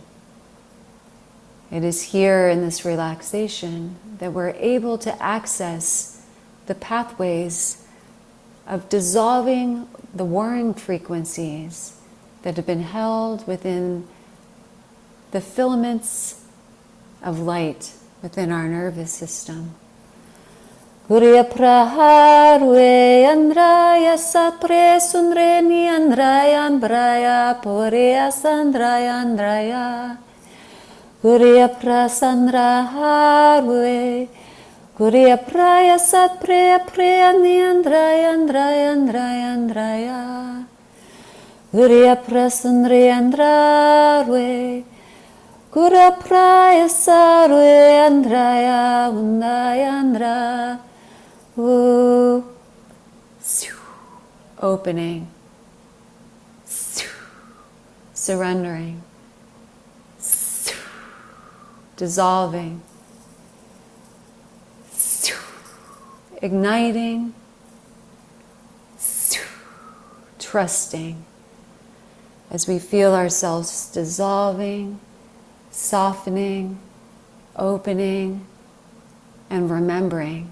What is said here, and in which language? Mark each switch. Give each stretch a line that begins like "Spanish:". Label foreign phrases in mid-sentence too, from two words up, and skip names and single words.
English: It is here in this relaxation that we're able to access the pathways of dissolving the warring frequencies that have been held within the filaments of light within our nervous system. Gurya praharwe andraya satre sunreni andraya andraya poreya sandraya andraya Gurya prasandra harwe Gurya praya satpreya preyani andraya andraya andraya andraya Gurya prasandri andrarwe Gura praya sarwe andraya undaya andra Opening, surrendering, dissolving, igniting, trusting, as we feel ourselves dissolving, softening, opening, and remembering.